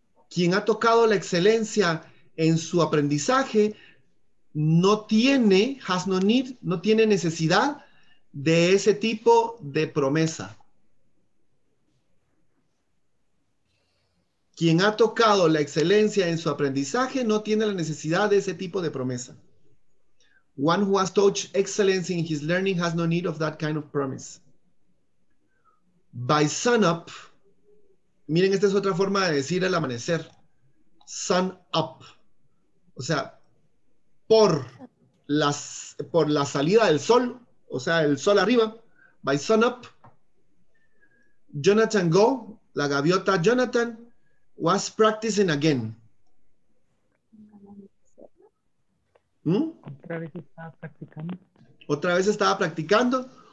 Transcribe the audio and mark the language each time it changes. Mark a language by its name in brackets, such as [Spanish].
[Spanish] Quien ha tocado la excelencia en su aprendizaje no tiene, [English] has no need, [Spanish] no tiene necesidad de ese tipo de promesa. Quien ha tocado la excelencia en su aprendizaje no tiene la necesidad de ese tipo de promesa. [English] One who has touched excellence in his learning has no need of that kind of promise. By sunup, [Spanish] miren, esta es otra forma de decir el amanecer. Sun up. O sea, por la salida del sol, o sea, el sol arriba. [English] By sunup, Jonathan Go, [Spanish] la gaviota Jonathan, [English] was practicing again. ¿Mm? [Spanish] Otra vez estaba practicando. Otra vez estaba practicando.